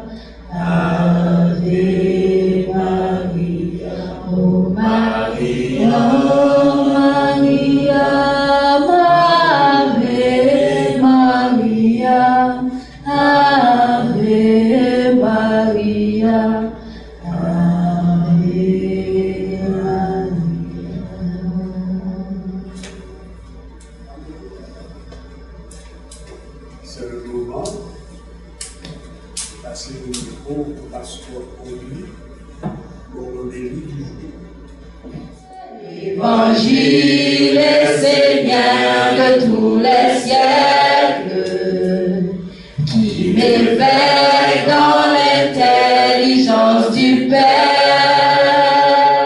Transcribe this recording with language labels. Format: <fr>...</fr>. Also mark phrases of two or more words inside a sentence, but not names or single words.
<la>Ave Maria, oh Maria, Maria, Ave Maria, Ave Maria, Ave Maria.</la> <fr>C'est le moment de passer le micro au pasteur Conduit pour l'homélie du jour. Évangile est Seigneur de tous les siècles, qui m'éveille dans l'intelligence du Père.</fr>